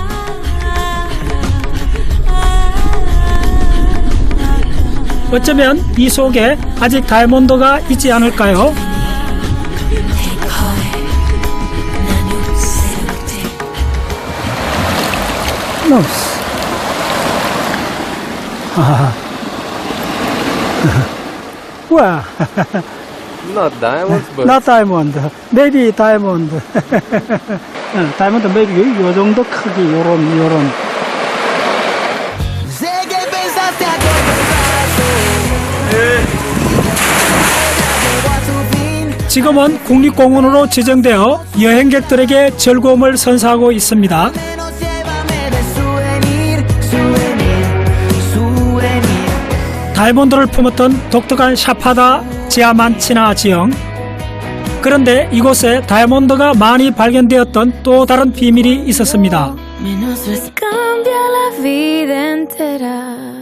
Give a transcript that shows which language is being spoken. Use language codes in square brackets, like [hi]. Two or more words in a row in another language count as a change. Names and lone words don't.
[ko] 어쩌면 이 속에 아직 다이아몬드가 있지 않을까요? 우와. [en] Not diamonds, but Not diamond. Maybe diamond. [ko] 다이아몬드 maybe 요 정도 크기, 요런. [es] Sé que pensaste a corto [ko] 지금은 국립공원으로 지정되어 여행객들에게 즐거움을 선사하고 있습니다. [es] menos llévame de souvenir, souvenir, souvenir. [ko] 다이아몬드를 품었던 독특한 샤파다 지아만치나 지형. 그런데 이곳에 다이아몬드가 많이 발견되었던 또 다른 비밀이 있었습니다. [es] Cambia la vida entera.